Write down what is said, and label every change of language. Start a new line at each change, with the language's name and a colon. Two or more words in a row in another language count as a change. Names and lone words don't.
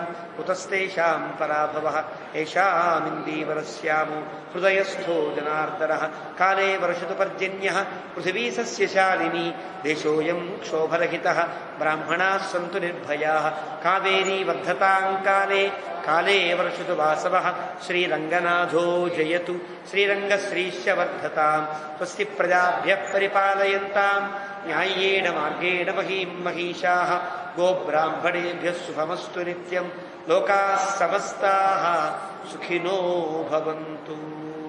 Sanskrit: కుతస్తేషాం పరాభవః ఏషామిందీవరస్యామో హృదయస్థో జనార్దనః కాలే వర్షతు పర్జన్యః పృథివీ సస్యశాలినీ దేశోऽయం క్షోభరహితః బ్రాహ్మణాः సంతు నిర్భయాः కావేరీ వర్ధతాం కాలే కాలే వర్షతు వాసవః శ్రీరంగనాథో జయతు శ్రీరంగశ్రీశ్చ వర్ధతాం స్వస్తి ప్రజాభ్యః పరిపాలయంతాం న్యాయేణ మార్గేణ మహీం మహిషాః గోబ్రాహ్మణేభ్యः శుభమస్తు నిత్యం లోకాः సమస్తాः సుఖినో భవంతు.